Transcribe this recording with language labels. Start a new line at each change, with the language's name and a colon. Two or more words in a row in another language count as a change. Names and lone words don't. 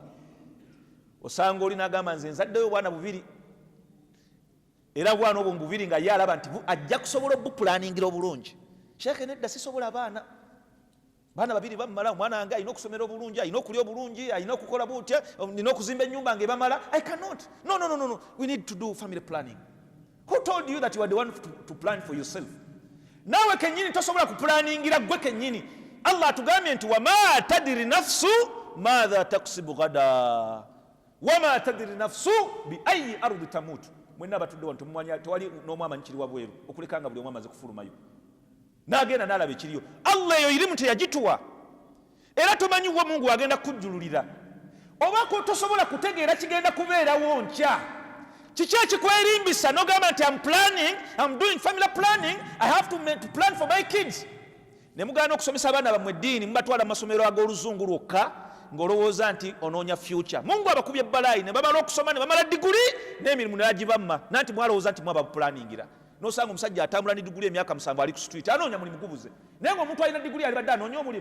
Ganda: Osanga oli n'agamba nze nzaddeyo obwana 2, era obwana obwo mu 2 nga ye alaba nti ajja kusobola obupulaningira obulungi. Sheekhe nedda sisobola baana 2 bamala, omwana wange alina okusomera obulungi, alina okulya obulungi, alina okukola butya, nina okuzimba ennyumba nga ebamala.
English: I cannot. No. We need to do family planning. Who told you that you are the one to plan for yourself?
Ganda: Naawe kennyini tosobola kupulaningira gwe kennyini.
Arabic: Allah
Ganda: atugambye nti
Arabic: وما تدري نفس ماذا تكسب غدا وما تدري نفس بأي أرض تموت.
Ganda: Mwenna abatudde wano temumanya, tewali n'omu amanyi kiri wabweru okulekanga buli omu amaze kufulumayo n'agenda n'alaba ekiriyo. Allah eyo irimu teyagituwa, era tomanyi wa Mungu agenda kujjululira, oba tosobola kutegeera kigenda kubeerawo nkya. Kiki ekikwerimbisa n'ogamba nti
English: I'm doing family planning, I have to plan for my kids.
Ganda: Ne mugaana okusomesa abaana bammwe eddiini, mubatwala mu masomero ag'oluzungu lwokka ng'olowooza nti onoonya future. Mungu abakubye ebbalayi ne bamala okusoma ne bamala diguli n'emirimu ne yagibamma, nanti mwalowooza nti mwaba bupulaningira. N'osanga omusajja atambula ne diguli emyaka 7 ali ku street anoonya mulimu gubuze, naye ng'omuntu alina diguli alibadde anoonya omulimu.